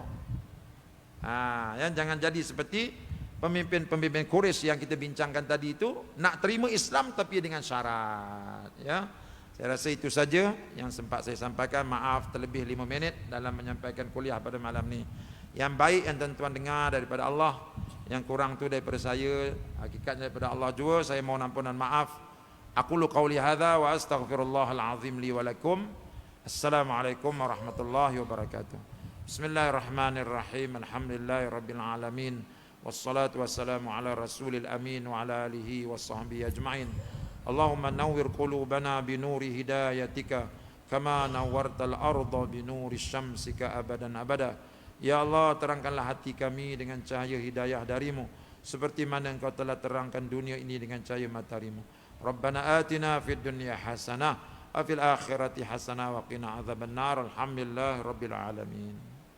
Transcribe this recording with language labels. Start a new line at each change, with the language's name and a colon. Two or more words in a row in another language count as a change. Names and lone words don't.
Malay: Jangan jadi seperti pemimpin-pemimpin Quraisy yang kita bincangkan tadi itu, nak terima Islam tapi dengan syarat. Ya, saya rasa itu saja yang sempat saya sampaikan. Maaf terlebih 5 minit dalam menyampaikan kuliah pada malam ni. Yang baik yang tuan-tuan dengar daripada Allah, yang kurang tu daripada saya, hakikatnya daripada Allah juga. Saya mohon ampunan maaf.
Arabic: أقول قولي هذا وأستغفر الله العظيم لي ولكم. السلام عليكم ورحمة الله وبركاته. بسم الله الرحمن الرحيم. الحمد لله رب العالمين. والصلاة والسلام على رسول الأمين وعلى آله وصحبه أجمعين. اللهم نور قلوبنا بنور هدايتك كما نورت الأرض بنور شمسك أبدا أبدا.
Malay: Ya Allah, terangkanlah hati kami dengan cahaya hidayah darimu, seperti mana engkau telah terangkan dunia ini dengan cahaya mataharimu.
Arabic: ربنا آتنا في الدنيا حسنة وفي الآخرة حسنة وقنا عذاب النار. الحمد لله رب العالمين.